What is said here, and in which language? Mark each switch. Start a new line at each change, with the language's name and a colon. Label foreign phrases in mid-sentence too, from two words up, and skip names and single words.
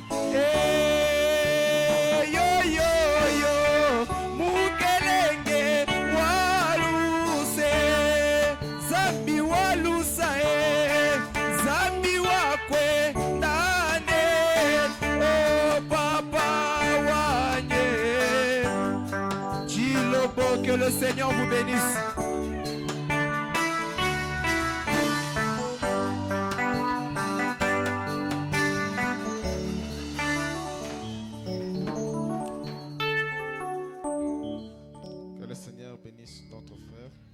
Luba-Katanga: yo mukelenge waluse Zambi walusa Zambi wakwe ndane oh papa wanye Chilobo,
French: que le Seigneur vous bénisse. Que le Seigneur bénisse notre frère.